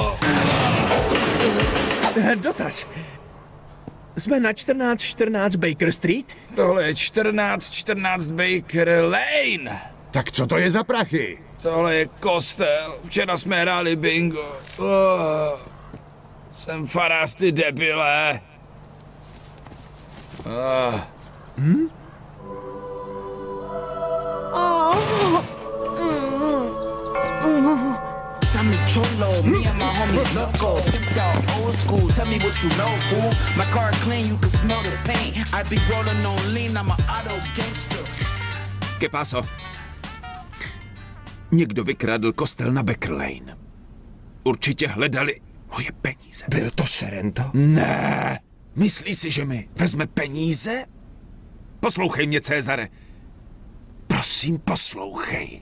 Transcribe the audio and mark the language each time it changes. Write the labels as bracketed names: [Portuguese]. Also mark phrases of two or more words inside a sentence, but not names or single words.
[Czech] Dotaz. Jsme na 1414 Baker Street? Tohle je 1414 Baker Lane. Tak co to je za prachy? Tohle je kostel. Včera jsme hráli bingo. Jsem farář, ty debile. [English] I'm a cholo, me and my homies loco. Pimped out old school, tell me what you know, fool. My car clean, you can smell the paint. I be rolling on lean, I'm a auto gangster. [Spanish] ¿Qué pasó? [Czech] Někdo vykradl kostel na Baker Lane. Určitě hledali moje peníze. Byl to Serento? Ne. Myslí si, že mi vezme peníze? Poslouchej mě, Cezare. Prosím, poslouchej.